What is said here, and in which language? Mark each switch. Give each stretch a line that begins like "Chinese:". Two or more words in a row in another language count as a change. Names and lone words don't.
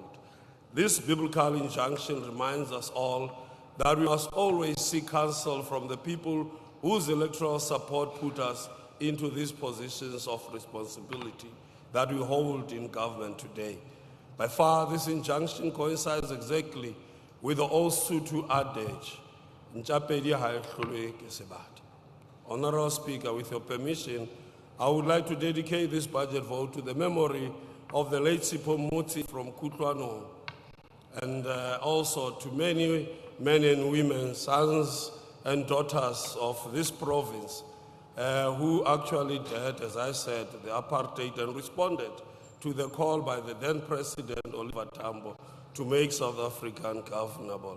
English: This biblical injunction reminds us all that we must always seek counsel from the people whose electoral support put us into these positions of responsibility that we hold in government today. By far, this injunction coincides exactly with the old Sotho adage,
Southern Sotho: "Ntjapedi ha e hlolwe ke sebata."
English: Honorable Speaker, with your permission, I would like to dedicate this budget vote to the memory of the late Sipho Motsi from Kutlwanong, and also to many men and women, sons and daughters of this province, who actually did, as I said, the apartheid and responded to the call by the then President Oliver Tambo to make South Africa ungovernable.